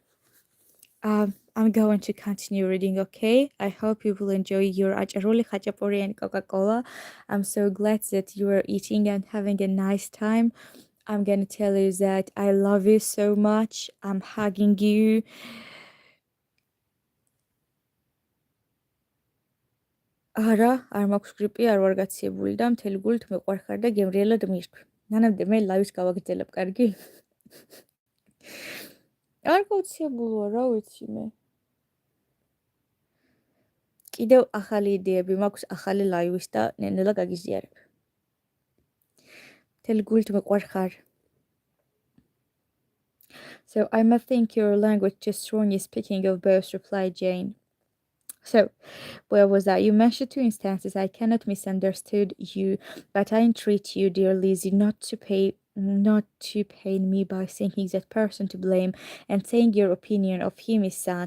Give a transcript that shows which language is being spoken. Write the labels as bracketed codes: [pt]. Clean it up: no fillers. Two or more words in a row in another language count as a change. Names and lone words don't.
[en] I'm going to continue reading, okay? I hope you will enjoy your acharoli, khachapuri, and Coca-Cola. I'm so glad that you are eating and having a nice time. I'm gonna tell you that I love you so much. I'm hugging you. [ka] არა, არ მაქვს გრიპი, არ ვარ გაცილებული და მთელი გულით მეყვარხარ და გემრიელად მირთვი. მანამდე მე ლაივს გავაგრძელებ, კარგი? არ გაუცილებულოა, რა ვიცი მე. კიდევ ახალი იდეები მაქვს ახალი ლაივის და ნელ-ნელა გაგიზიარებ. მთელი გულით მეყვარხარ. [en] So I must think your language just strongly speaking of both, replied Jane. So, where was I? You mentioned two instances. I cannot misunderstood you, but I entreat you, dear Lizzie, not to pain me by thinking that person to blame and saying your opinion of him is sunk.